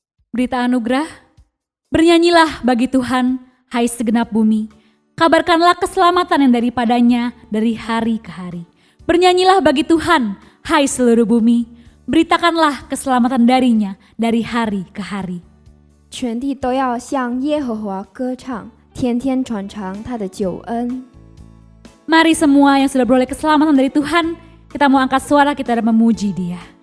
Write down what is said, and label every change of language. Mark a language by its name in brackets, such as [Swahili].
[Indonesian] Berita anugerah. Bernyanyilah bagi Tuhan, hai segenap bumi. Kabarkanlah keselamatan yang daripadanya dari hari ke hari. Bernyanyilah bagi Tuhan, hai seluruh bumi. Beritakanlah keselamatan darinya dari hari ke hari. [Chinese] 全地都要向耶和华歌唱，天天传唱他的救恩。 [Indonesian] Mari semua yang sudah beroleh keselamatan dari Tuhan, kita mau angkat suara kita dan memuji Dia.